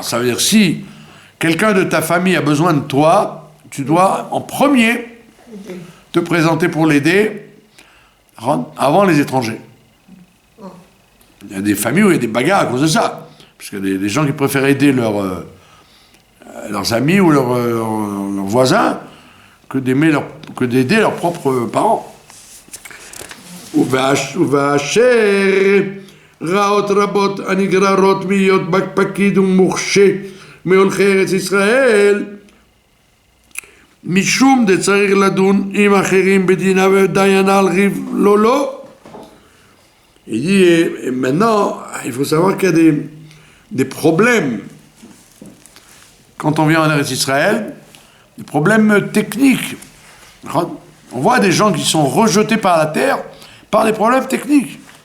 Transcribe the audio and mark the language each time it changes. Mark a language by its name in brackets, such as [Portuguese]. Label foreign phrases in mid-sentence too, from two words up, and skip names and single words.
[French] Ça veut dire, si quelqu'un de ta famille a besoin de toi, tu dois en premier te présenter pour l'aider avant les étrangers. Il y a des familles où il y a des bagarres à cause de ça. Parce qu'il y a des gens qui préfèrent aider leurs amis ou leurs voisins que d'aider leurs propres parents. [Hebrew] רעות רבות הנגררות מהיות פקיד ומוכשר מהולכי ארץ ישראל משום דצריך לדון עם אחרים בדינה ודיינה על ריב לא. [French] Il dit, et maintenant, il faut savoir qu'il y a des problèmes quand on vient en Eretz Israël, des problèmes techniques. On voit des gens qui sont rejetés par la terre par des problèmes techniques.